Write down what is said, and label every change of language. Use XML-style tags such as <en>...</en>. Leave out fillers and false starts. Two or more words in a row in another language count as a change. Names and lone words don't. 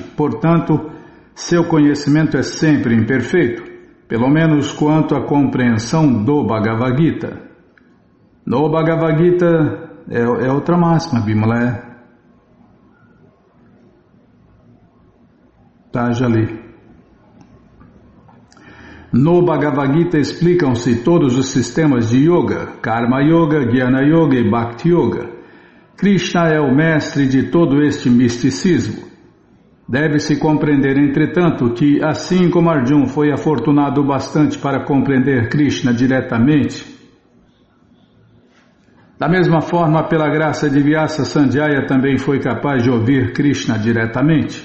<pt>Portanto, seu conhecimento é sempre imperfeito, pelo menos quanto à compreensão do Bhagavad Gita. No Bhagavad Gita é outra máxima, Bimala. Tá, já li. No Bhagavad Gita explicam-se todos os sistemas de yoga, Karma Yoga, Jnana Yoga e Bhakti Yoga. Krishna é o mestre de todo este misticismo. Deve-se compreender, entretanto, que assim como Arjuna foi afortunado bastante para compreender Krishna diretamente, da mesma forma, pela graça de Vyasa, Sanjaya também foi capaz de ouvir Krishna diretamente.</pt>